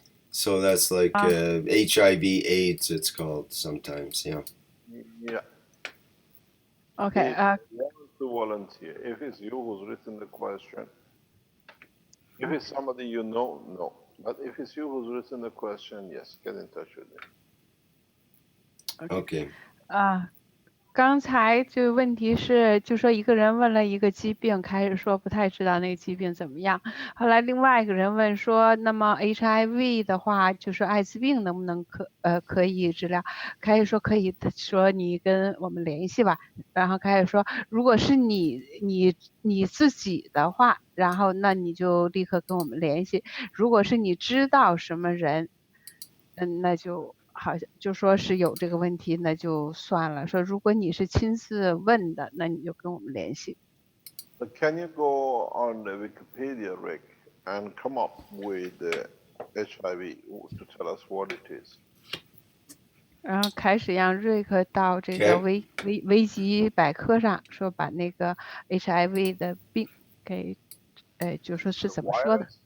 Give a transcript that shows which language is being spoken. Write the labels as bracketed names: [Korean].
[English] So that's like HIV/AIDS, it's called sometimes, yeah. Yeah. Okay. If you want to volunteer, if it's you who's written the question, if it's somebody you know, no. But if it's you who's written the question, yes, get in touch with me. Okay. [Chinese] 刚才这个问题是，就说一个人问了一个疾病，开始说不太知道那个疾病怎么样。后来另外一个人问说，那么 HIV 的话，就是艾滋病能不能可以治疗？开始说可以，他说你跟我们联系吧。然后开始说，如果是你自己的话，然后那你就立刻跟我们联系。如果是你知道什么人，那就。好像就说是有这个问题，那就算了。说如果你是亲自问的，那你就跟我们联系。 [English] But can you go on the Wikipedia, Rick, and come up with the HIV to tell us what it is? [Chinese] 然后开始让瑞克到这个维基百科上说把那个 HIV 的病给，就说是怎么说的。